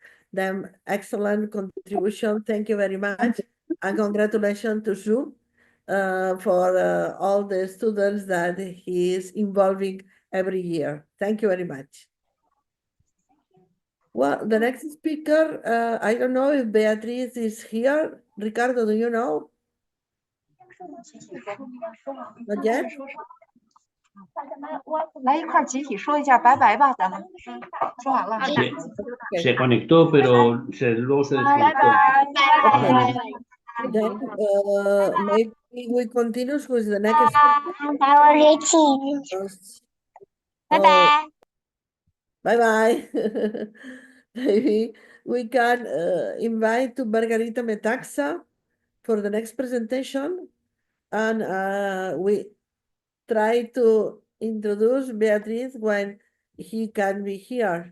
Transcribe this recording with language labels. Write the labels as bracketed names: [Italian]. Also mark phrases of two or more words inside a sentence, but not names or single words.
[English] Then excellent contribution, thank you very much, and congratulations to Zhu for all the students that he is involving every year. Thank you very much. Well, the next speaker, I don't know if Beatriz is here. Ricardo, do you know? Not yet? [Chinese] 来一块集体说一下拜拜吧，咱们说完了。 [Spanish] Se conectó, pero luego se desconectó. [English] Then maybe we continue with the next. Bye-bye. Bye-bye. Maybe we can invite to Margarita Metaxa for the next presentation, and we try to introduce Beatriz when he can be here.